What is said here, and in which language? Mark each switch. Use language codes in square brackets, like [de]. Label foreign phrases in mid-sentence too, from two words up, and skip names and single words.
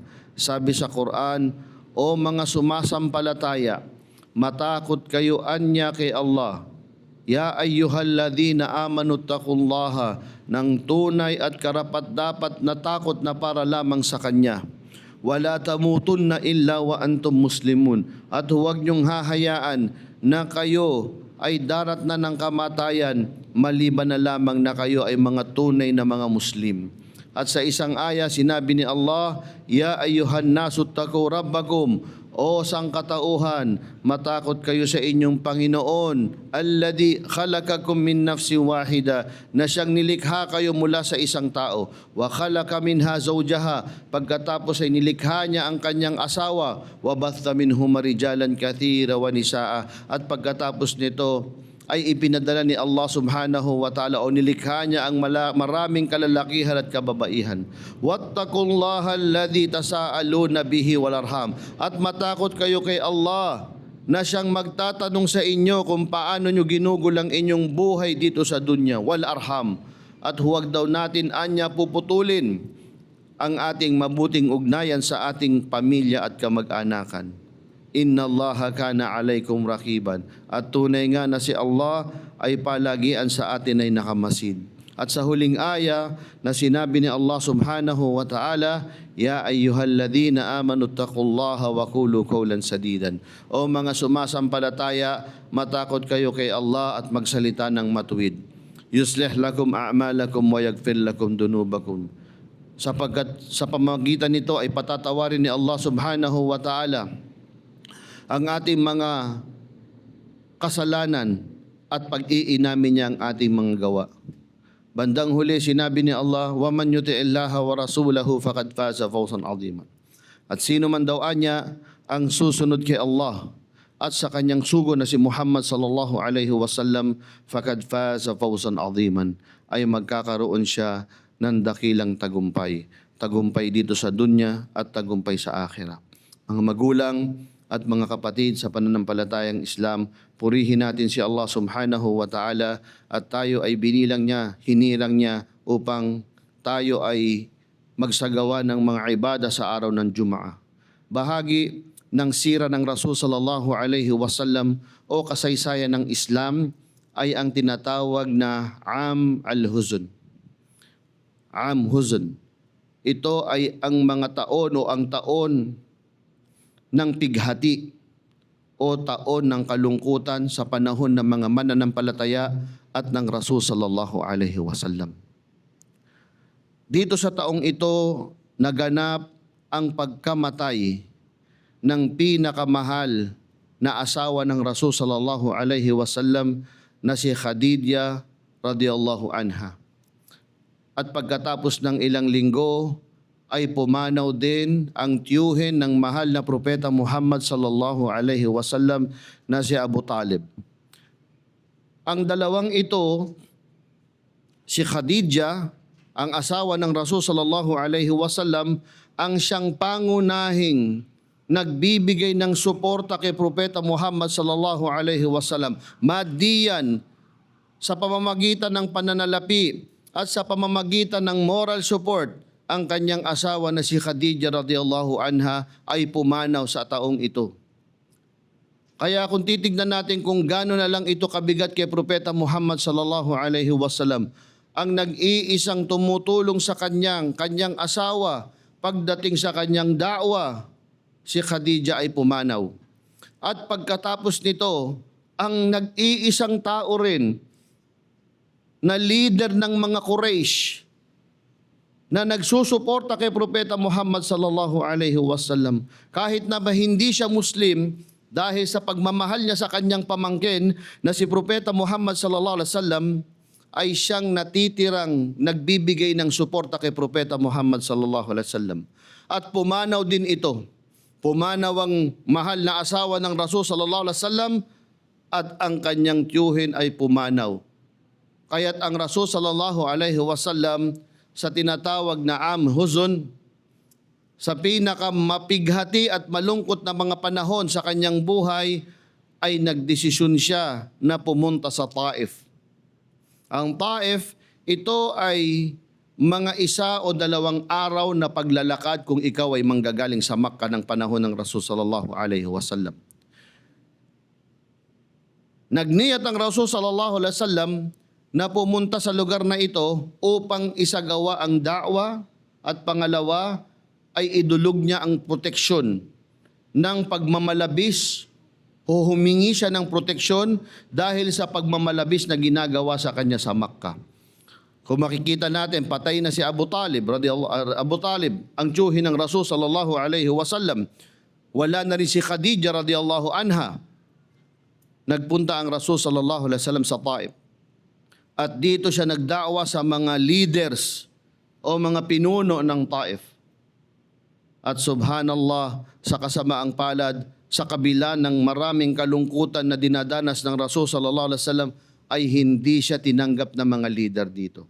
[tl] Sabi sa Quran, o mga sumasampalataya, matakot kayo anya kay Allah. [ar] يا أيها الذين آمنوا اتقوا الله, [tl] ng tunay at karapat-dapat na takot na para lamang sa Kanya. [ar] ولا تموتن إلا وأنتم مسلمون, [tl] at huwag niyong hahayaan na kayo ay darat na ng kamatayan maliban na lamang na kayo ay mga tunay na mga Muslim. At sa isang aya sinabi ni Allah, [ar] يا أيها الناس اتقوا ربكم, [tl] o sangkatauhan, matakot kayo sa inyong Panginoon, [ar] الذي خلقكم من نفس واحدة, [tl] na siyang nilikha kayo mula sa isang tao, [ar] وخلق منها زوجها, [tl] pagkatapos ay nilikha niya ang kanyang asawa, [ar] وبث منهما رجالا كثيرا ونساء, [tl] at pagkatapos nito ay ipinadala ni Allah [ar] سبحانه وتعالى [tl] o nilikha niya ang maraming kalalakihan at kababaihan. [ar] واتقوا الله الذي تساءلون به والأرحام, [tl] at matakot kayo kay Allah na siyang magtatanong sa inyo kung paano nyo ginugol ang inyong buhay dito sa dunya, [ar] والأرحام, [tl] at huwag daw natin anya puputulin ang ating mabuting ugnayan sa ating pamilya at kamag-anakan. [ar] إن الله كان عليكم رقيبا, [tl] at tunay nga na si Allah ay palagian sa atin ay nakamasid. At sa huling aya na sinabi ni Allah [ar] سبحانه وتعالى, يا أيها الذين آمنوا اتقوا الله وقولوا قولا سديدا. [tl] O mga sumasampalataya, matakot kayo kay Allah at magsalita ng matuwid. [ar] يصلح لكم أعمالكم ويغفر لكم ذنوبكم. [tl] Sapagkat sa pamamagitan nito ay patatawarin ni Allah [ar] سبحانه وتعالى [tl] ang ating mga kasalanan at pag-iinamin niya ang ating mga gawa. Bandang huli, sinabi ni Allah, [ar] وَمَنْ يُطِعِ اللَّهَ وَرَسُولَهُ فَقَدْ فَازَ فَوْزًا عَظِيمًا. [tl] At sino man daw anya ang susunod kay Allah at sa kanyang sugo na si Muhammad [ar] صلى الله عليه وسلم, فَقَدْ فَازَ فَوْزًا عَظِيمًا, [tl] ay magkakaroon siya ng dakilang tagumpay. Tagumpay dito sa dunya at tagumpay sa akhirah. Mga magulang at mga kapatid sa pananampalatayang Islam, purihin natin si Allah [ar] سبحانه وتعالى [tl] at tayo ay binilang niya, hinirang niya upang tayo ay magsagawa ng mga ibada sa araw ng Jum'ah. Bahagi ng sira ng Rasul [ar] صلى الله عليه وسلم [tl] o kasaysayan ng Islam ay ang tinatawag na [ar] عام الحزن. عام حزن. [tl] Ito ay ang mga taon o ang taon ng pighati o taon ng kalungkutan sa panahon ng mga mananampalataya at ng Rasul [ar] صلى الله عليه وسلم. [tl] Dito sa taong ito naganap ang pagkamatay ng pinakamahal na asawa ng Rasul [ar] صلى الله عليه وسلم [tl] na si Khadija [ar] رضي الله عنها. [tl] At pagkatapos ng ilang linggo ay pumanaw din ang tiyuhin ng mahal na propeta Muhammad [ar] صلى الله عليه وسلم [tl] na si Abu Talib. Ang dalawang ito, si Khadija, ang asawa ng Rasul [ar] صلى الله عليه وسلم, [tl] ang siyang pangunahing nagbibigay ng suporta kay propeta Muhammad [ar] صلى الله عليه وسلم, [tl] madiyan sa pamamagitan ng pananalapi at sa pamamagitan ng [en] moral support. [tl] Ang kanyang asawa na si Khadija [ar] رضي الله عنها [tl] ay pumanaw sa taong ito. Kaya kung titignan natin kung gaano na lang ito kabigat kay propeta Muhammad [ar] صلى الله عليه وسلم, [tl] ang nag-iisang tumutulong sa kanyang asawa pagdating sa kanyang da'wa, si Khadija ay pumanaw. At pagkatapos nito, ang nag-iisang tao rin na leader ng mga Quraysh na nagsusuporta kay propeta Muhammad [ar] صلى الله عليه وسلم, [tl] kahit na ba hindi siya Muslim, dahil sa pagmamahal niya sa kanyang pamangkin na si propeta Muhammad [ar] صلى الله عليه وسلم, [tl] ay siyang natitirang nagbibigay ng suporta kay propeta Muhammad [ar] صلى الله عليه وسلم. [tl] At pumanaw din ito. Pumanaw ang mahal na asawa ng Rasul [ar] صلى الله عليه وسلم [tl] at ang kanyang tiyuhin ay pumanaw. Kaya't ang Rasul [ar] صلى الله عليه وسلم [tl] sa tinatawag na [ar] عام حزن, [tl] sa pinakamapighati at malungkot na mga panahon sa kanyang buhay, ay nagdesisyon siya na pumunta sa Taif. Ang Taif, ito ay mga 1 o 2 araw na paglalakad kung ikaw ay manggagaling sa Makkah ng panahon ng Rasul [ar] صلى الله عليه وسلم. [tl] Nagniyat ang Rasul [ar] صلى الله عليه وسلم [tl] na pumunta sa lugar na ito upang isagawa ang da'wa, at pangalawa ay idulog niya ang proteksyon ng pagmamalabis o humingi siya ng proteksyon dahil sa pagmamalabis na ginagawa sa kanya sa Makkah. Kung makikita natin, patay na si Abu Talib, ang tiyuhin ng Rasul [ar] صلى الله عليه وسلم. [tl] Wala na rin si Khadija [ar] رضي الله عنها. [tl] Nagpunta ang Rasul [ar] صلى الله عليه وسلم [tl] sa Taif. At dito siya nagda'wa sa mga leaders o mga pinuno ng Taif. At subhanallah, sa kasamaang palad, sa kabila ng maraming kalungkutan na dinadanas ng Rasul [ar] صلى الله عليه وسلم, [tl] ay hindi siya tinanggap ng mga leader dito.